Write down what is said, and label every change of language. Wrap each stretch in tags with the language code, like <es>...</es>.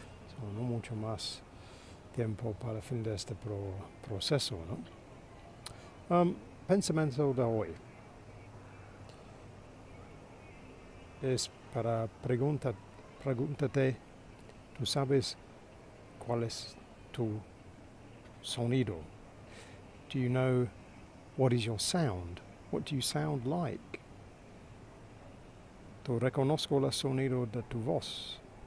<es>So, no mucho más tiempo para el fin de este proceso, ¿no? Pensamiento de hoy es para pregúntate, ¿tú sabes cuál es tu sonido?</es> <en>Do you know what is your sound? What do you sound like?</en> <es>¿Tú reconozco el sonido de tu voz?</es>